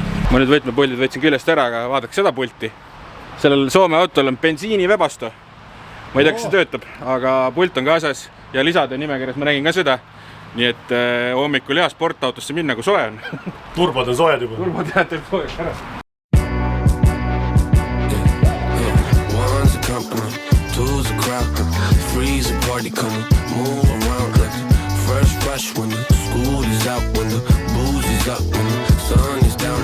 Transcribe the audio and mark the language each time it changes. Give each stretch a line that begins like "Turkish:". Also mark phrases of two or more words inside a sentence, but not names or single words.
Estonian: Ma nüüd võtmepuldid võtsin küljest ära, aga vaadake seda pulti. Sellel Soome autol on bensiinivebasto. Ma ei tea, kas see töötab, aga pult on kaasas ja lisade nimekirjas ma nägin ka seda. Nii et hommikul hea sportautosse minna, kui soe on. Turbod on soojad juba. Turbod teeb soojad ära.
English: One's a company, two's a crowd, three's a party coming, move around like fresh when the school is out, when the booze is up, when the sun is down.